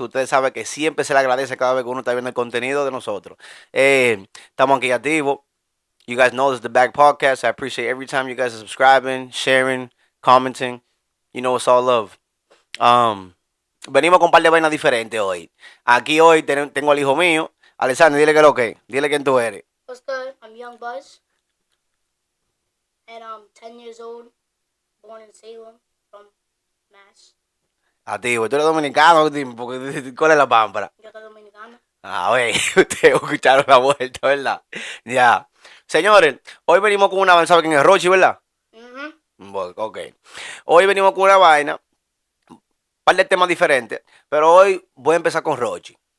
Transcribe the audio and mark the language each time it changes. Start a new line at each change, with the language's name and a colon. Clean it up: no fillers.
Spanish: Ustedes saben que siempre se le agradece cada vez que uno está viendo el contenido de nosotros. Estamos aquí activos.
English: You guys know this is the Back Podcast. I appreciate every time you guys are subscribing, sharing, commenting. You know it's all love.
Spanish: Venimos con un par de vainas diferentes hoy. Aquí hoy tengo al hijo mío. Alexander, dile que lo que. Dile quién tú eres.
English: What's good? I'm Young Buzz, and I'm 10 years old, born in Salem, from Mass.
Spanish: Activo. Tú eres dominicano, porque ¿cuál es la pámpara? Yo soy dominicano. A ver, ustedes escucharon la vuelta, ¿verdad? Ya. Señores, hoy venimos con una vaina, ¿saben quién es Rochy, verdad? Bueno, ok. Hoy venimos con una vaina, un par de temas diferentes, pero hoy voy a empezar con Rochy.